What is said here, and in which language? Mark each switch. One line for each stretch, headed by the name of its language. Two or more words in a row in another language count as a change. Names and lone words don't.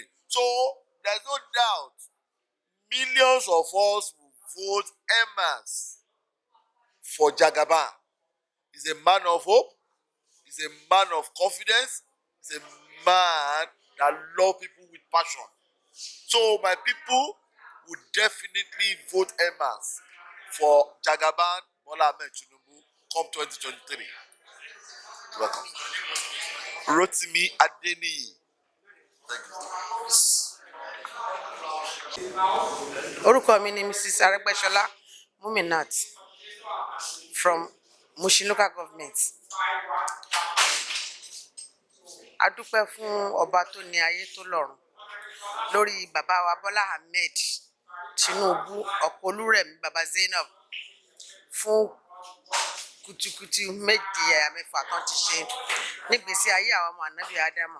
English: So there's no doubt millions of us will vote en masse for Jagaban. He's a man of hope. He's a man of confidence. He's a man that loves people with passion. So my people would definitely vote en masse for Jagaban Bola Ahmed Tinubu come 2023. Welcome. Rotimi Adeniyi. Thank you.
Yoruba: Orúkọ mi ni Mrs.
English: Aregbesola Muminat from Mushin local government.
Yoruba: A dúpẹ́ fún ọba tó ní ayé tó lọ́run lórí bàbá wa Bola Ahmed Tinubu Ọ̀pọ̀lúrẹ̀mí bàbá Zainab fún kùtùkùtù méje mẹ́fà tán ti ṣe nígbésí ayé àwọn ọmọ ànábì Ádámọ̀.